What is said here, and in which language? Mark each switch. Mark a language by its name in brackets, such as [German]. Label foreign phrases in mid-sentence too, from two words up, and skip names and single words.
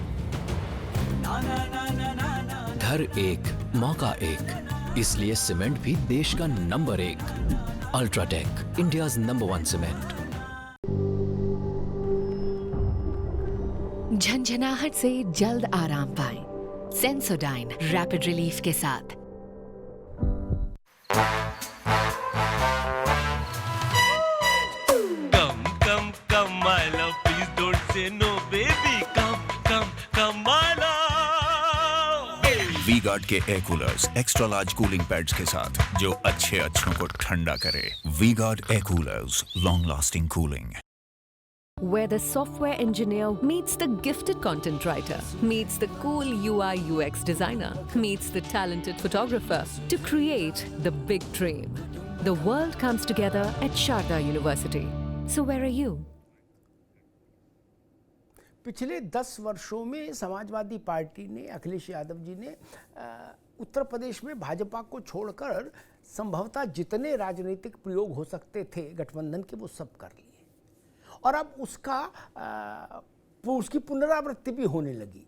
[Hindi] घर एक, मौका एक, इसलिए सीमेंट भी देश का नंबर 1। [English] UltraTech, India's number 1 cement. [Hindi] झंझनाहट से जल्द आराम पाएं सेंसोडाइन रैपिड रिलीफ के साथ। [English] Come, come, come, my love, please don't say no, baby. Come, come, come, my love. [Hindi] वी-गार्ड के [English] air coolers extra large cooling pads [Hindi] के साथ जो अच्छों को ठंडा करे। [English] V-Guard air coolers, long lasting cooling. Where the software engineer meets the gifted content writer, meets the cool UI UX designer, meets the talented photographer to create the big dream. The world comes together at Sharda University. So where are you? [Hindi] पिछले 10 वर्षों में समाजवादी पार्टी ने, अखिलेश यादव जी ने उत्तर प्रदेश में भाजपा को छोड़कर संभवतः जितने राजनीतिक प्रयोग हो सकते थे गठबंधन के, वो सब कर लिए। और अब उसकी पुनरावृत्ति भी होने लगी।